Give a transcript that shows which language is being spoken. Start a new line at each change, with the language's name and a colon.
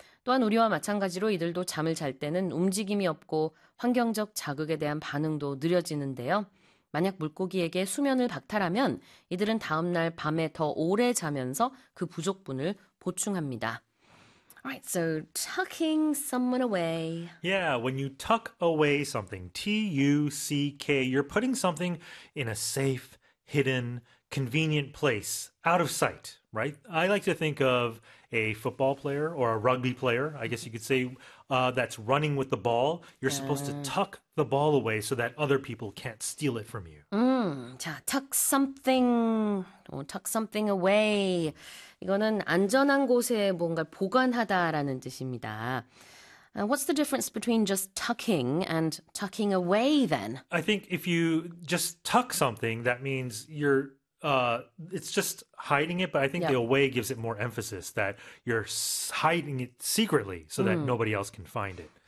Korean: 또한 우리와 마찬가지로 이들도 잠을 잘 때는 움직임이 없고 환경적 자극에 대한 반응도 느려지는데요. 만약 물고기에게 수면을 박탈하면 이들은 다음날 밤에 더 오래 자면서 그 부족분을 보충합니다.
English: Alright, so tucking someone away. Yeah, when you tuck away something, TUCK, you're putting something in a safe, hidden, convenient place, out of sight, right? I like to think of a football player or a rugby player, I guess you could say, that's running with the ball. You're supposed to tuck the ball away so that other people can't steal it from you. 자, tuck something away.
Korean: 이거는 안전한 곳에 뭔가 보관하다라는 뜻입니다.
English: What's the difference between just tucking and tucking away then? I think if you just tuck something, that means it's just hiding it, but I think the away gives it more emphasis that you're hiding it secretly so that nobody else can find it.